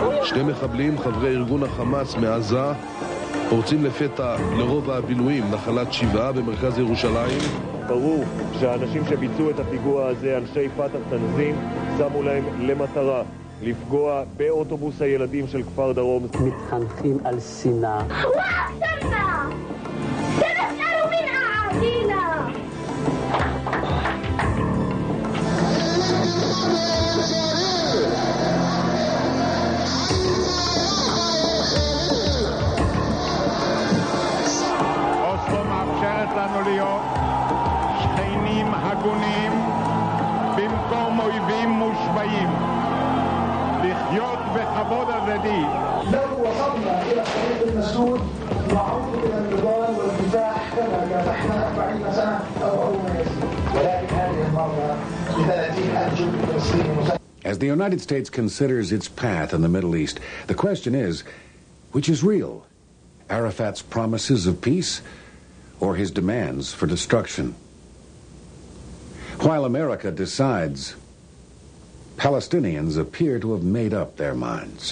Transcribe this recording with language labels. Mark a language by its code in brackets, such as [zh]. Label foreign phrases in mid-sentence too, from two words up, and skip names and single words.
[he] שני מחבלים, חברי ארגון החמאס מעזה, פורצים לפתע לרובע הבילויים, נחלת שבעה במרכז ירושלים. ברור שהאנשים שביצעו את הפיגוע הזה, אנשי פתח תנזים, שמו להם למטרה לפגוע באוטובוס הילדים של כפר דרום. מתחנכים על שנאה. [ar] واكثرنا سنسأل من أعادينا. [he] אוסלו מאפשרת לנו להיות שכנים הגונים במקום אויבים מושבעים, לחיות בכבוד הדדי. [ar] لو وصلنا إلى الطريق المسدود نعود إلى النضال والكفاح كما كافحنا 40 سنة أو ما يزيد، ولكن هذه المرة ب30,000 جندي فلسطيني مسلح. [en] As the United States considers its path in the Middle East, the question is, which is real? Arafat's promises of peace or his demands for destruction? While America decides, Palestinians appear to have made up their minds.